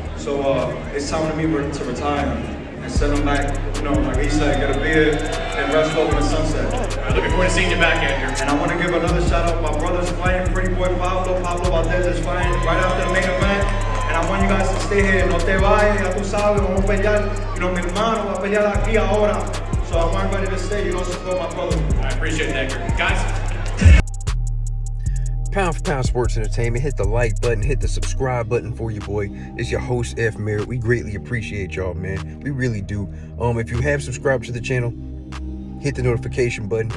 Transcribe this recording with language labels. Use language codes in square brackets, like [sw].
[en] So it's time to me to retire and send him back, you know, like he said, get a beer and rest off in the sunset. Looking forward to seeing you back, Edgar. And I want to give another shout out. My brother's fighting, Pretty Boy Pablo Valdez is fighting right after the main event. And I want you guys to stay here. [es] No te vayas, ya tú sabes, vamos a pelear. [en] You know, [es] mi hermano va a pelear aquí ahora. [en] So I want everybody to stay, you know, support my brother. I appreciate it, Edgar. Guys. Pound for Pound Sports Entertainment. Hit the like button, hit the subscribe button for you, boy. It's your host, F. Merritt. We greatly appreciate y'all, man. We really do. If you have subscribed to the channel, hit the notification button.